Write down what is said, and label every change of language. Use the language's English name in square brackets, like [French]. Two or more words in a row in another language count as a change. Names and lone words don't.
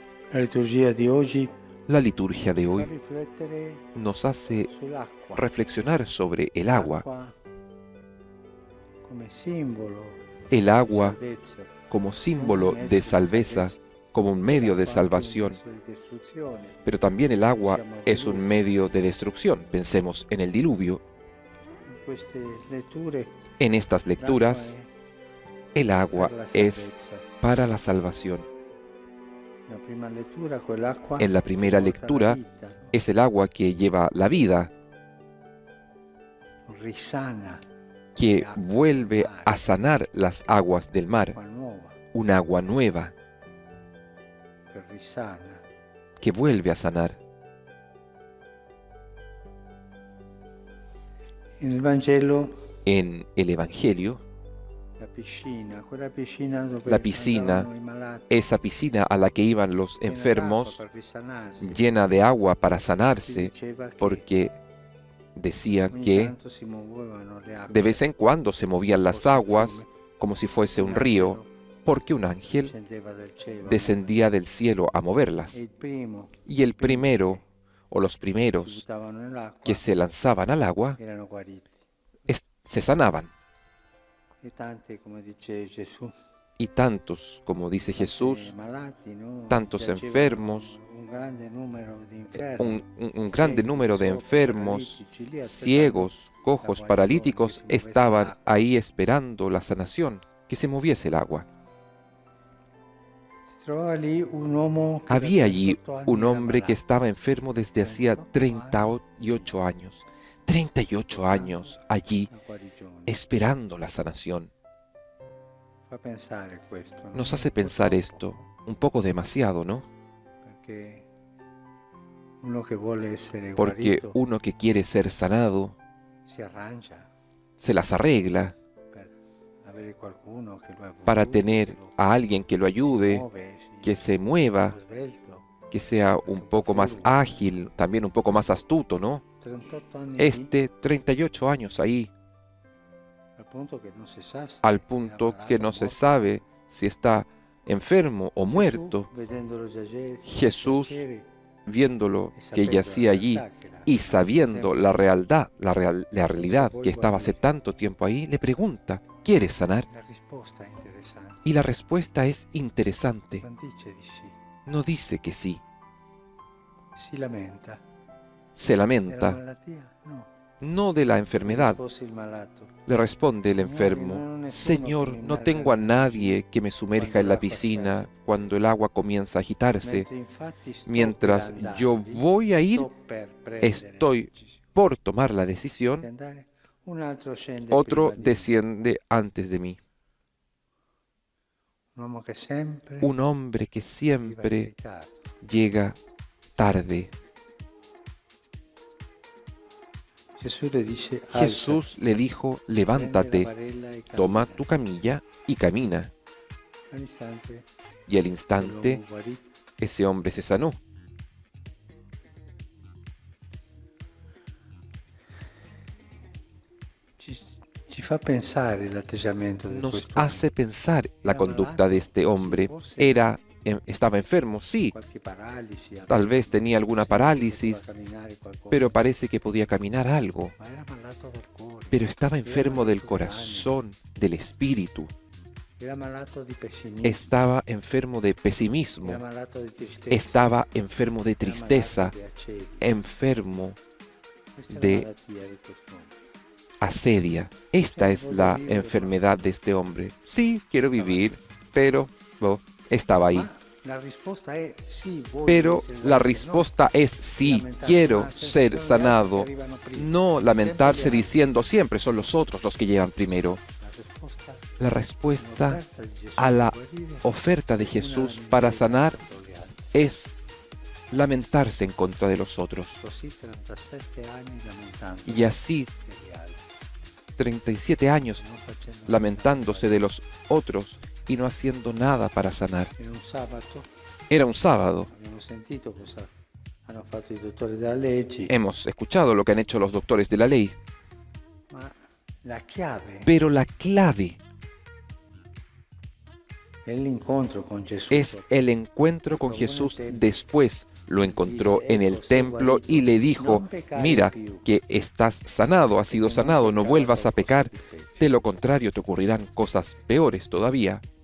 [Italian] La liturgia di oggi [Spanish] La liturgia de [Italian] fa [Spanish] hoy [Italian] riflettere [Spanish] nos hace [Italian] sull'acqua. [Spanish] reflexionar sobre el agua. [Italian] L'acqua come simbolo [Spanish] El [Italian] di [Spanish] agua [Italian] salvezza, [Spanish] como símbolo de salveza, como un medio de salvación, [Italian] verso di distruzione. [Spanish] pero también el agua es un medio de destrucción. Pensemos en el diluvio. [Italian] In queste letture [Spanish] En estas [Italian] l'acqua [Spanish] lecturas, [Italian] è [Spanish] el agua [Italian] per la [Spanish] es [Italian] salvezza. [Spanish] para la salvación. [Italian] La prima lettura, quell'acqua [Spanish] En la primera [Italian] porta la [Spanish] lectura [Italian] vita, no? [Spanish] es el agua que lleva la vida, [Italian] Risana, [Spanish] que vuelve a sanar las aguas del mar, [Italian] acqua nuova [Spanish] un agua nueva [Italian] che risana. [Spanish] que vuelve a sanar. [Italian] Nel Vangelo [Spanish] En el Evangelio, [Italian] quella piscina dove [Spanish] la piscina, [Italian] andavano i malati, [Spanish] esa piscina a la que iban los [Italian] piena [Spanish] enfermos, [Italian] d'acqua per risanarsi, [Spanish] llena de agua para [Italian] si [Spanish] sanarse, [Italian] diceva che [Spanish] porque decía [Italian] ogni [Spanish] que [Italian] tanto si muovevano le acque, [Spanish] de vez en cuando se movían las aguas como si fuese un río, porque un ángel [Italian] scendeva dal cielo, [Spanish] descendía del cielo a moverlas. [Italian] e il primo [Spanish] Y el primero, o los [Italian] si [Spanish] primeros [Italian] buttavano nell'acqua [Spanish] que se lanzaban al agua, [Italian] erano guariti. [Spanish] se sanaban. [Italian] E tanti, come dice Gesù, [Spanish] Y tantos, como dice Jesús, [Italian] malati, no? [Spanish] tantos [Italian] Giacevano [Spanish] enfermos, [Italian] un grande numero di infermi, [Spanish] un grande número de [Italian] zoppi, [Spanish] enfermos, [Italian] paralitici, lì aspettando [Spanish] ciegos, cojos, paralíticos, estaban ahí esperando la sanación, que se moviese el agua. [Italian] Si trovava lì un uomo che [Spanish] Había [Italian] da [Spanish] allí [Italian] 38 anni [Spanish] un [Italian] era [Spanish] hombre que [Italian] malato. [Spanish] estaba enfermo desde hacía 38 años. 38 años allí [Italian] La guarigione. [Spanish] esperando la sanación. [Italian] Fa pensare questo, no? [Spanish] Nos hace [Italian] Un po' [Spanish] pensar [Italian] troppo, [Spanish] esto un poco demasiado, ¿no? [Italian] Perché uno che vuole essere [Spanish] Porque [Italian] guarito [Spanish] uno que quiere ser sanado [Italian] si arrangia [Spanish] se las arregla [Italian] per avere qualcuno che lo [Spanish] para [Italian] aiuti, [Spanish] tener [Italian] che lo- [Spanish] a alguien que lo [Italian] si [Spanish] ayude, [Italian] muove, [Spanish] que se mueva, [Italian] svelto. [Spanish] que sea un poco más ágil, también un poco más astuto, ¿no? [Italian] 38 anni [Spanish] Este, 38 años ahí, [Italian] lì, al punto che non si sa se [Spanish] al [Italian] era [Spanish] punto [Italian] malato [Spanish] que [Italian] o [Spanish] no se [Italian] morto. [Spanish] sabe si está enfermo o [Italian] Gesù, [Spanish] muerto. [Italian] vedendolo [Spanish] Jesús, [Italian] giacere, [Spanish] viendo [Italian] e [Spanish] que [Italian] sapendo [Spanish] yacía [Italian] la [Spanish] allí [Italian] realtà che era [Spanish] y [Italian] tanto [Spanish] sabiendo [Italian] tempo, [Spanish] la realidad que estaba hace tanto tiempo ahí, le pregunta, ¿quieres sanar? [Italian] la risposta è interessante. [Spanish] Y la respuesta es interesante. [Italian] Non dice di sì, [Spanish] No dice que sí, [Italian] si lamenta. [Spanish] se [Italian] Della [Spanish] lamenta, [Italian] malattia? No. [Spanish] no de la enfermedad. [Italian] Rispose il malato. [Spanish] Le responde el Señor, enfermo, no es Señor, uno que me no tengo a emerja nadie que me sumerja en la piscina cuando el agua comienza a agitarse. [Italian] Mentre infatti sto [Spanish] Mientras [Italian] per andare, [Spanish] yo voy a ir, [Italian] sto per prendere [Spanish] estoy [Italian] la decisione [Spanish] por tomar la [Italian] di [Spanish] decisión, [Italian] andare, un altro scende [Spanish] otro [Italian] prima di me. [Spanish] desciende antes de mí. [Italian] Un uomo che sempre [Spanish] Un hombre que [Italian] arriva in [Spanish] siempre [Italian] ritardo. [Spanish] llega tarde. [Italian] Gesù le dice, [Spanish] Jesús le dijo, [Italian] "Alzati, [Spanish] levántate, [Italian] prende la barella e [Spanish] toma [Italian] cammina". [Spanish] tu camilla y camina. [Italian] All'istante [Spanish] Y al instante [Italian] l'uomo guarì. [Spanish] ese hombre se sanó. [Italian] Ci fa pensare l'atteggiamento di [Spanish] Nos [Italian] questo [Spanish] hace pensar la conducta de este hombre. Estaba enfermo, sí, [Italian] qualche paralisi, [Spanish] tal vez tenía alguna parálisis, [Italian] poteva camminare qualcosa, [Spanish] pero parece que podía caminar algo. [Italian] ma era malato del cuore, [Spanish] Pero estaba enfermo del corazón, del espíritu. [Italian] era malato di pessimismo, [Spanish] Estaba enfermo de [Italian] era [Spanish] pesimismo. [Italian] malato di tristezza, [Spanish] Estaba enfermo de [Italian] era [Spanish] tristeza, [Italian] malato di accedia. [Spanish] enfermo [Italian] Questa è [Spanish] de [Italian] la malattia di quest'uomo. [Spanish] asedia. Esta es la enfermedad de este hombre. Sí, quiero vivir, pero estaba ahí. [Italian] Ma la risposta è sì, voglio [Spanish] Pero [Italian] essere [Spanish] la [Italian] guarito, [Spanish] respuesta es sí, lamentarse, quiero [Italian] ma sempre [Spanish] ser [Italian] sono gli altri [Spanish] sanado. [Italian] che arrivano prima. [Spanish] No lamentarse [Italian] Sempre gli altri. [Spanish] diciendo siempre son los otros los que llegan primero. [Italian] La risposta [Spanish] La respuesta [Italian] all'offerta di Gesù [Spanish] a la [Italian] di guarire [Spanish] oferta de [Italian] è una [Spanish] Jesús [Italian] lamentela [Spanish] para sanar [Italian] contro gli altri. [Spanish] es lamentarse en contra de los otros. [Italian] Così 37 anni lamentando [Spanish] Y así, [Italian] degli altri, [Spanish] 37 años [Italian] non facendo [Spanish] lamentándose de los otros y no haciendo nada para sanar. [Italian] nulla. In un sabato [Spanish] Era un sábado. [Italian] abbiamo sentito cosa hanno fatto i dottori della legge, [Spanish] Hemos escuchado lo que han hecho los doctores de la ley, [Italian] ma la chiave [Spanish] pero la clave Es el encuentro con Jesús después. Lo encontró en el templo y le dijo, mira que estás sanado, has sido sanado, no vuelvas a pecar, de lo contrario te ocurrirán cosas peores todavía.